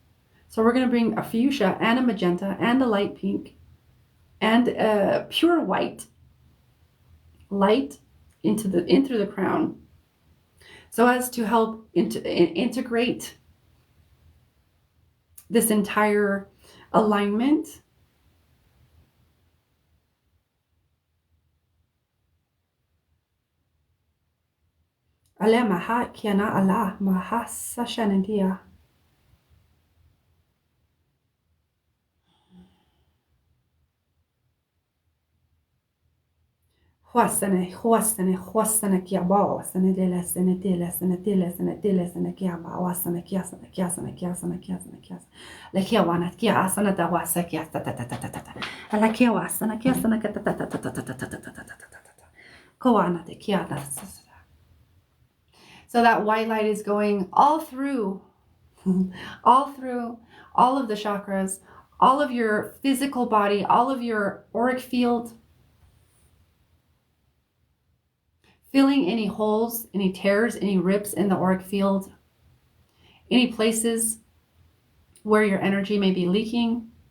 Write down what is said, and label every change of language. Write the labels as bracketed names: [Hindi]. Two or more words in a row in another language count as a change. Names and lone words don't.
[English] So we're going to bring a fuchsia and a magenta and a light pink and a pure white light into the crown, so as to help integrate this entire alignment. Ale maha kiana ala maha sashanendia. Huasane kia ba, sane dele kia ba, wasane kia. Le kia wana kia asana da wasa kia ta. Ala kia wasana kia sana ta. Koana te kia da. So that white light is going all through all of the chakras, all of your physical body, all of your auric field, filling any holes, any tears, any rips in the auric field, any places where your energy may be leaking.